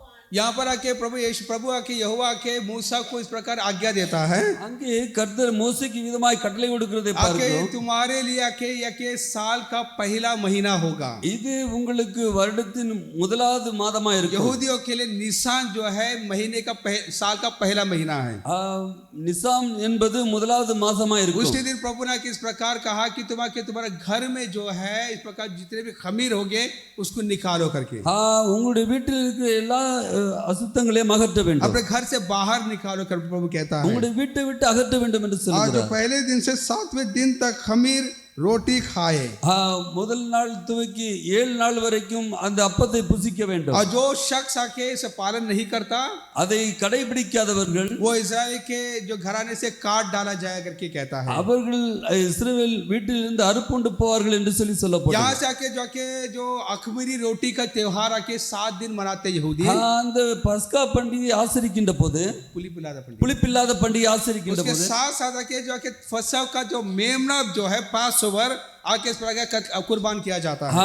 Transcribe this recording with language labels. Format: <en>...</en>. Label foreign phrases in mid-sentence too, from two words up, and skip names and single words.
<hi>यहाँ पर आके प्रभु आके यहोवा आके मूसा को इस प्रकार आज्ञा देता है</hi> <ta>அங்கே கர்த்தர் மோசேக்கு விதமாய் கட்டளை கொடுக்கிறதை</ta> <hi>आके</hi> <ta>பார்க்கிறோம்.</ta> <hi>तुम्हारे लिए आके साल का पहला महीना होगा</hi> <ta>இது உங்களுக்கு வருடத்தின் முதலாவது மாதமா இருக்கும்.</ta> <hi>यहूदियों के लिए निशान जो है महीने का साल का पहला महीना है</hi> <ta>நிசாம் என்பது முதலாவது மாசமா இருக்கும்.</ta> <hi>उसी दिन प्रभु ने इस प्रकार कहा कि तुम्हारे घर में जो है इस प्रकार जितने भी खमीर होंगे उसको निकालो करके</hi> <ta>உங்களுடைய வீட்டில் இருக்கிற எல்லா அசுத்தங்களையும் அகற்ற வேண்டும்.</ta> <hi>अपने घर से बाहर निकालो कर प्रभु कहता है</hi> <ta>உங்களுடைய வீட்டை விட்டு அகற்ற வேண்டும் என்று</ta> <hi>जो</hi> <ta>சொல்கிறார்.</ta> <hi>पहले दिन से 7वें दिन तक खमीर रोटी खाए</hi> <ta>முதல் நாள் துவக்கி 7 நாள் வரைக்கும் அந்த அப்பத்தை புசிக்க வேண்டும்.</ta> <hi>और जो शख्स आके इसे पालन नहीं करता</hi> <ta>அதை கடைபிடிக்காதவர்கள்</ta> <hi>वो इस्राएल के जो घराने से काट डाला जाए करके कहता है</hi> <ta>அவர்கள் இஸ்ரவேல் வீட்டிலிருந்து அறுப்புண்டு போவார்கள் என்று சொல்லப்படுகிறது.</ta> <hi>यहाँ से आके जो अखमीरी रोटी का त्योहार आके 7 दिन मनाते यहूदी</hi> <ta>அந்த பஸ்கா பண்டிகை ஆசரிக்கின்ற போது புளிப்பில்லாத பண்டிகை ஆசரிக்கின்ற</ta> <hi>उसके</hi> <ta>போது</ta> <hi>साथ साथ आके जो आके फसह का जो मेमना जो है</hi> <en>pass over</en> <hi>आके इस प्रकार कुर्बान किया जाता है</hi>